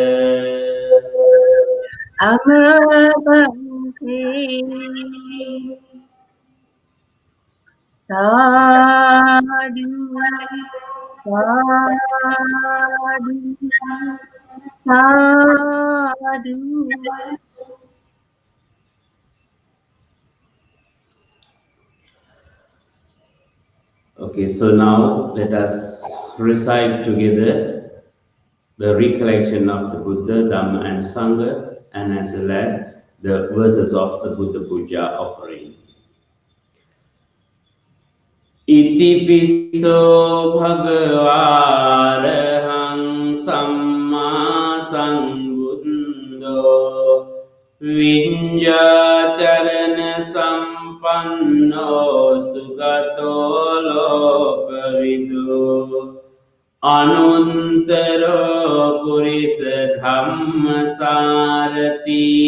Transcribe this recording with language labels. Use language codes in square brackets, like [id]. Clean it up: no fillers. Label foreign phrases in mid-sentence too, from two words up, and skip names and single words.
[pi] Amabhante Sadhu Sadhu Sadhu. [en] Okay, so now let us recite together the recollection of the Buddha, Dhamma and Sangha, and as well as the verses of the Buddha Puja offering. [pi] Iti piso bhagavā arahang sammā sambuddho viññānānā පුඤ්ඤාචරණ සම්පන්නෝ සුගතෝ ලෝකවිදු අනුන්තරෝ පුරිස ධම්මසාරති